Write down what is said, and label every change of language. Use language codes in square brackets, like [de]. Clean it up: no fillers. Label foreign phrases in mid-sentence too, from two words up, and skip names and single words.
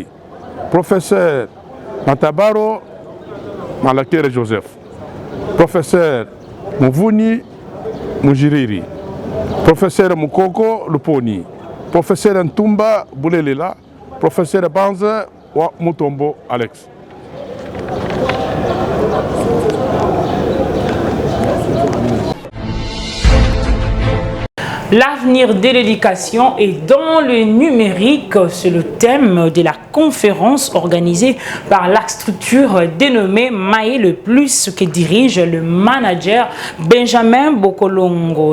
[fr] Professeur Matabaro Malakere Joseph. Professeur Muvuni Mujiriri. Professeur Mukoko Luponi. Professeur Ntumba Boulelela. Professeur Banza Wa Mutombo Alex. L'avenir de l'éducation est dans le numérique, c'est le thème de la conférence organisée par la structure dénommée Maé le Plus que dirige le manager Benjamin Bokolongo.